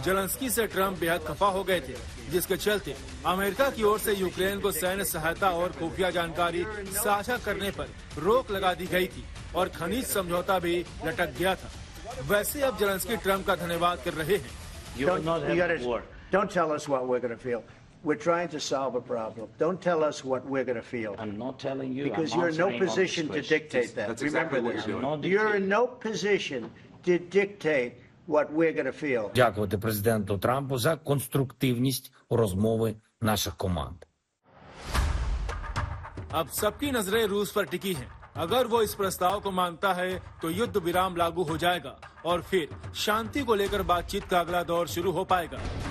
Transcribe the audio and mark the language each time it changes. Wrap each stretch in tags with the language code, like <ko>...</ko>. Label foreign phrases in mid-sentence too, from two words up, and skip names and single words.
<hi>जेलेंस्की से ट्रंप बेहद खफा हो गए थे, जिसके चलते अमेरिका की ओर से यूक्रेन को सैन्य सहायता और खुफिया जानकारी साझा करने पर रोक लगा दी गई थी और खनिज समझौता भी लटक गया था। वैसे अब जेलेंस्की ट्रंप का धन्यवाद कर रहे हैं।</hi> <en>Don't tell us what we're going to feel. We're trying to solve a problem. Don't tell us what we're going to feel. I'm not telling you. Because you're in no position to dictate that. Remember this. You're in no position to dictate what we're going to feel.</en> <uk>Дякувати президенту Трампу за конструктивність розмови наших команд.</uk> <hi>अब सबकी नजरें रूस पर टिकी हैं। अगर वो इस प्रस्ताव को मानता है तो युद्ध विराम लागू हो जाएगा और फिर शांति को लेकर बातचीत का अगला दौर शुरू हो पाएगा।</hi>